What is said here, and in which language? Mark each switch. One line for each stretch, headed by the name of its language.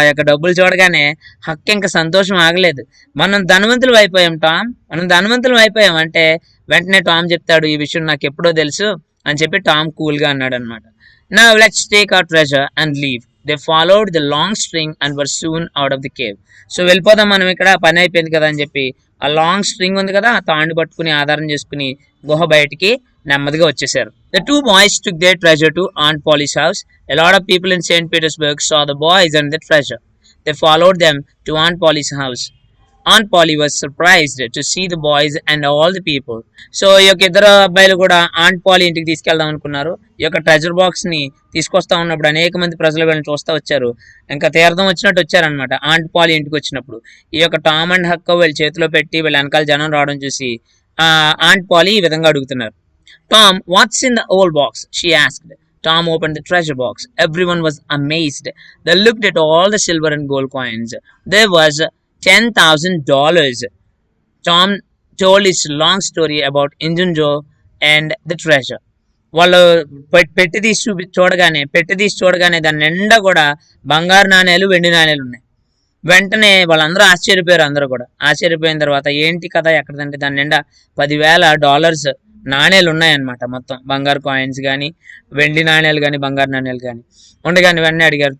Telugu: ఆ యొక్క డబ్బులు చూడగానే హక్ ఇంకా సంతోషం ఆగలేదు. మనం ధనవంతులు అయిపోయాం టామ్, మనం ధనవంతులు అయిపోయాం అంటే వెంటనే టామ్ చెప్తాడు, ఈ విషయం నాకు ఎప్పుడో తెలుసు అని చెప్పి టామ్ కూల్ గా అన్నాడు అనమాట.
English: Now let's take our treasure and leave. They followed the long string and were soon out of the cave.
Telugu: So వెళ్ళిపోదాం మనం, ఇక్కడ పని అయిపోయింది కదా అని చెప్పి ఆ లాంగ్ స్ట్రింగ్ ఉంది కదా, ఆ తాండు పట్టుకుని ఆధారం చేసుకుని గుహ బయటికి నెమ్మదిగా వచ్చేసారు.
English: The two boys took their treasure to Aunt Polly's house. A lot of people in St. Petersburg saw the boys and the treasure. They followed them to Aunt Polly's house. Aunt Polly was surprised to see the boys and all the people.
Telugu: So ఈ యొక్క ఇద్దరు అబ్బాయిలు కూడా aunt poly ఇంటికి తీసుకెళ్దాం అనుకున్నారు. ఈ యొక్క ట్రెజర్ బాక్స్ ని తీసుకొస్తా ఉన్నప్పుడు అనేక మంది ప్రజలు వీళ్ళని చూస్తూ వచ్చారు. ఇంకా తీర్థం వచ్చినట్టు వచ్చారనమాట ఆంట్ పాలీ ఇంటికి వచ్చినప్పుడు. ఈ యొక్క టామ్ అండ్ హక్ వీళ్ళ చేతిలో పెట్టి వీళ్ళ వెనకాల జనం రావడం చూసి ఆంట్ పాలీ ఈ విధంగా అడుగుతున్నారు.
English: Tom, what's in the old box? She asked. Tom opened the treasure box. Everyone was amazed. They looked at all the silver and gold coins. There was $10,000. Tom told his long story about Injun Joe and the treasure.
Telugu: వాళ్ళు పెట్టి తీసి చూడగానే దాని నిండా కూడా బంగారు నాణేలు, వెండి నాణేలు ఉన్నాయి. వెంటనే వాళ్ళందరూ ఆశ్చర్యపోయారు. అందరూ కూడా ఆశ్చర్యపోయిన తర్వాత ఏంటి కదా ఎక్కడంటే దాని నిండా $10,000 నాణేలు ఉన్నాయన్నమాట. మొత్తం బంగారు కాయిన్స్ కానీ, వెండి నాణేలు కానీ, బంగారు నాణేలు కానీ ఉండగానే వెంటనే అడిగారు.